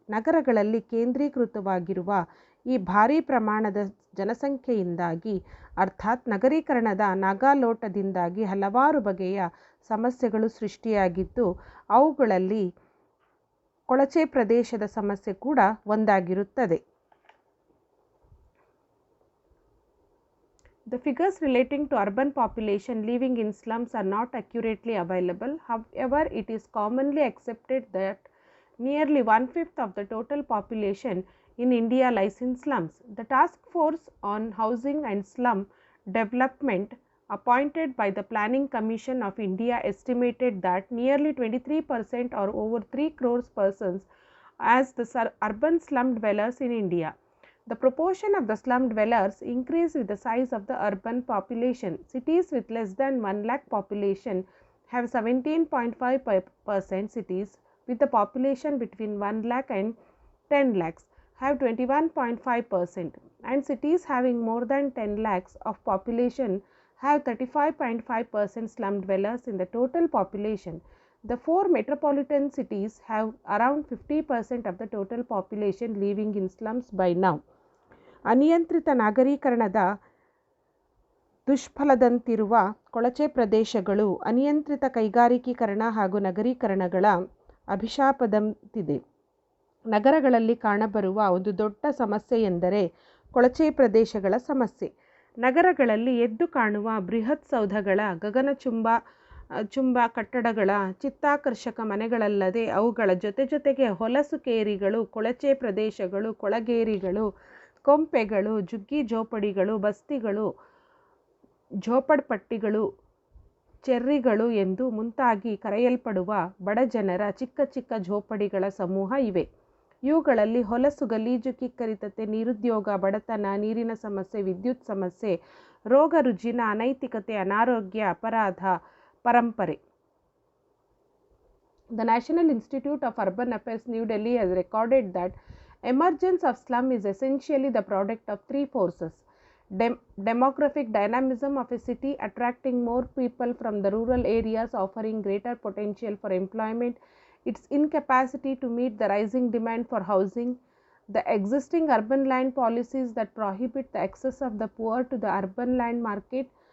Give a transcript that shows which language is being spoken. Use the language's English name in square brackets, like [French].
[Kannada] ನಗರಗಳಲ್ಲಿ ಕೇಂದ್ರೀಕೃತವಾಗಿರುವ ಈ ಭಾರೀ ಪ್ರಮಾಣದ ಜನಸಂಖ್ಯೆಯಿಂದಾಗಿ, ಅರ್ಥಾತ್ ನಗರೀಕರಣದ ನಾಗಾಲೋಟದಿಂದಾಗಿ ಹಲವಾರು ಬಗೆಯ ಸಮಸ್ಯೆಗಳು ಸೃಷ್ಟಿಯಾಗಿದ್ದು, ಅವುಗಳಲ್ಲಿ ಕೊಳಚೆ ಪ್ರದೇಶದ ಸಮಸ್ಯೆ ಕೂಡ ಒಂದಾಗಿರುತ್ತದೆ. [English] The figures relating to urban population living in slums are not accurately available. However, it is commonly accepted that nearly 1/5 of the total population in India lies in slums. The task force on housing and slum development appointed by the Planning Commission of India estimated that nearly 23% or over 3 crores persons as the urban slum dwellers in India. The proportion of the slum dwellers increased with the size of the urban population. Cities with less than 1 lakh population have 17.5%. Cities with the population between 1 lakh and 10 lakhs have 21.5%, and cities having more than 10 lakhs of population have 35.5% slum dwellers in the total population. The 4 metropolitan cities have around 50% of the total population living in slums by now. [Kannada] ಅನಿಯಂತ್ರಿತ ನಾಗರೀಕರಣದ ದುಷ್ಫಲದಂತಿರುವ ಕೊಳಚೆ ಪ್ರದೇಶಗಳು ಅನಿಯಂತ್ರಿತ ಕೈಗಾರಿಕೀಕರಣ ಹಾಗೂ ನಗರೀಕರಣಗಳ ಅಭಿಶಾಪದಂತಿದೆ. ನಗರಗಳಲ್ಲಿ ಕಾಣಬರುವ ಒಂದು ದೊಡ್ಡ ಸಮಸ್ಯೆ ಎಂದರೆ ಕೊಳಚೆ ಪ್ರದೇಶಗಳ ಸಮಸ್ಯೆ. ನಗರಗಳಲ್ಲಿ ಎದ್ದು ಕಾಣುವ ಬೃಹತ್ ಸೌಧಗಳ, ಗಗನಚುಂಬ ಕಟ್ಟಡಗಳ, ಚಿತ್ತಾಕರ್ಷಕ ಮನೆಗಳಲ್ಲದೆ ಅವುಗಳ ಜೊತೆಗೆ ಹೊಲಸು ಕೇರಿಗಳು, ಕೊಳಚೆ ಪ್ರದೇಶಗಳು, ಕೊಳಗೇರಿಗಳು, ಕೊಂಪೆಗಳು, ಜುಗ್ಗಿ ಜೋಪಡಿಗಳು, ಬಸ್ತಿಗಳು, ಝೋಪಡ್ಪಟ್ಟಿಗಳು, ಚೆರ್ರಿಗಳು ಎಂದು ಮುಂತಾಗಿ ಕರೆಯಲ್ಪಡುವ ಬಡಜನರ ಚಿಕ್ಕ ಚಿಕ್ಕ ಝೋಪಡಿಗಳ ಸಮೂಹ ಇವೆ. ಇವುಗಳಲ್ಲಿ ಹೊಲಸು, ಗಲೀಜು, ಕಿಕ್ಕರಿತತೆ, ನಿರುದ್ಯೋಗ, ಬಡತನ, ನೀರಿನ ಸಮಸ್ಯೆ, ವಿದ್ಯುತ್ ಸಮಸ್ಯೆ, ರೋಗ ರುಜಿನ, ಅನೈತಿಕತೆ, ಅನಾರೋಗ್ಯ, ಅಪರಾಧ, ಪರಂಪರೆ. [English] The National Institute of Urban Affairs, New Delhi has recorded that emergence of slum is essentially the product of 3 forces: demographic dynamism of a city attracting more people from the rural areas offering greater potential for employment, its incapacity to meet the rising demand for housing, the existing urban land policies that prohibit the access of the poor to the urban land market.